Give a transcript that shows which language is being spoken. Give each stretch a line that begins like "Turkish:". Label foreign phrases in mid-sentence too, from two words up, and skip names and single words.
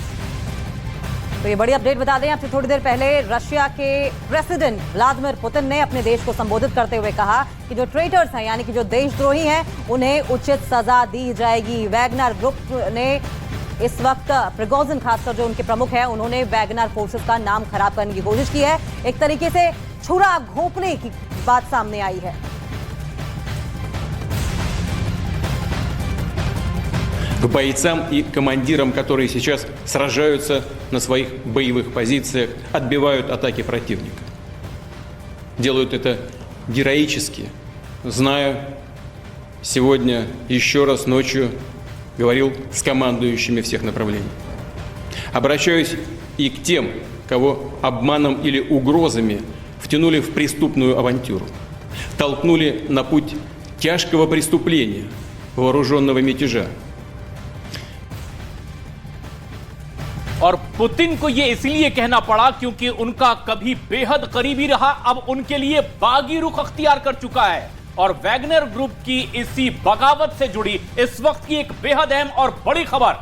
Hindi: तो ये बड़ी अपडेट बता दें आपसे, थोड़ी देर पहले रशिया के प्रेसिडेंट व्लादिमीर पुतिन ने अपने देश को संबोधित करते हुए कहा कि जो ट्रेटर्स हैं यानी कि जो देशद्रोही हैं उन्हें उचित सजा दी जाएगी। वैगनर ग्रुप ने इस वक्त प्रिगोजिन खासकर जो उनके प्रमुख हैं उन्होंने वैगनर फोर्सेस का नाम खराब करने की कोशिश की है। एक तरीके से छुरा घोंपने की बात सामने आई है।
Russian: К бойцам и командирам, которые сейчас сражаются на своих боевых позициях, отбивают атаки противника. Делают это героически. Знаю, сегодня еще раз ночью говорил с командующими всех направлений. Обращаюсь и к тем, кого обманом или угрозами втянули в преступную авантюру, толкнули на путь тяжкого преступления, вооруженного мятежа.
Hindi: और पुतिन को यह इसलिए कहना पड़ा क्योंकि उनका कभी बेहद करीबी रहा अब उनके लिए बागी रुख अख्तियार कर चुका है। और वैगनर ग्रुप की इसी बगावत से जुड़ी इस वक्त की एक बेहद अहम और बड़ी खबर।